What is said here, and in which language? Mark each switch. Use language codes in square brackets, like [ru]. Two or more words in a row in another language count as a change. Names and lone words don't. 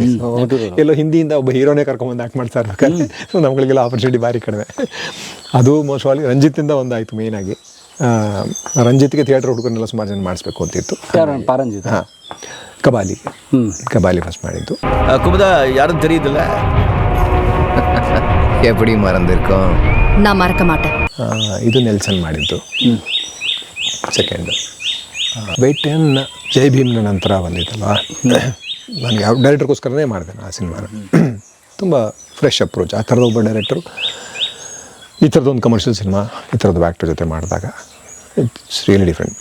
[kn] ಎಲ್ಲೋ ಹಿಂದಿಯಿಂದ ಒಬ್ಬ ಹೀರೋನೇ ಕರ್ಕೊಂಬಂದು ಆ್ಯಕ್ಟ್ ಮಾಡ್ತಾ ಇರ್ಬೇಕಾದ್ರೆ ಸೊ ನಮ್ಗಳಿಗೆಲ್ಲ ಆಪರ್ಚುನಿಟಿ ಭಾರಿ ಕಡಿಮೆ. ಅದು ಮೋಸ್ಟ್ಲಿ ರಂಜಿತ್ತಿಂದ ಒಂದಾಯಿತು ಮೇಯ್ನಾಗಿ. ರಂಜಿತ್ಗೆ ಥಿಯೇಟರ್ ಹುಡುಗರನ್ನೆಲ್ಲ ಸುಮಾರು ಜನ ಮಾಡಿಸ್ಬೇಕು ಅಂತಿತ್ತು. ಕಬಾಲಿ ಫಸ್ಟ್ ಮಾಡಿದ್ದು. ಕುಮುದ ಯಾರನ್ನು [ta] தெரியுதுல்ல எப்படி மறந்திருக்கோம் நான் மறக்க மாட்டேன். [kn] ಇದು ನೆಲ್ಸನ್ ಮಾಡಿದ್ದು ಸೆಕೆಂಡ್. ವೇಟನ್ ಜೈ ಭೀಮ್ನ ನಂತರ ಬಂದಿತ್ತಲ್ಲ, ನನಗೆ ಯಾವ ಡೈರೆಕ್ಟರ್ಗೋಸ್ಕರನೇ ಮಾಡಿದೆ ಆ ಸಿನಿಮಾನ. [en] ತುಂಬ fresh approach. [kn] ಆ ಥರದ ಒಬ್ಬ ಡೈರೆಕ್ಟರು ಈ ಥರದೊಂದು ಕಮರ್ಷಿಯಲ್ ಸಿನಿಮಾ ಈ ಥರದ್ದು ಆ್ಯಕ್ಟರ್ ಜೊತೆ ಮಾಡಿದಾಗ [en] it's really different.